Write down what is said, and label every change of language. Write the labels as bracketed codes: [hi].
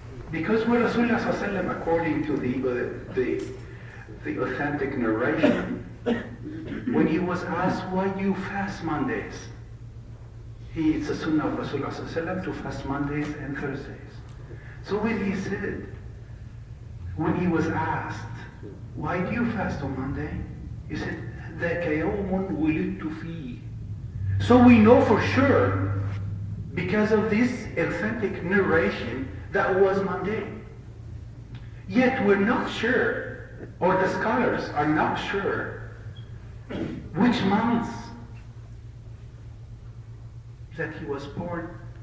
[en] Because when Rasulullah sallallahu alayhi wa sallam, according to the authentic narration, when he was asked, why do you fast Mondays? It's a sunnah of Rasulullah sallallahu alayhi wa sallam to fast Mondays and Thursdays. So when he said, when he was asked, why do you fast on Monday? [ar] He said, ذَاكَ يَوْمٌ وُلِدْتُ فِيهِ. [en] So we know for sure, because of this authentic narration, that was Monday. Yet we're not sure, or the scholars are not sure, which months that he was born.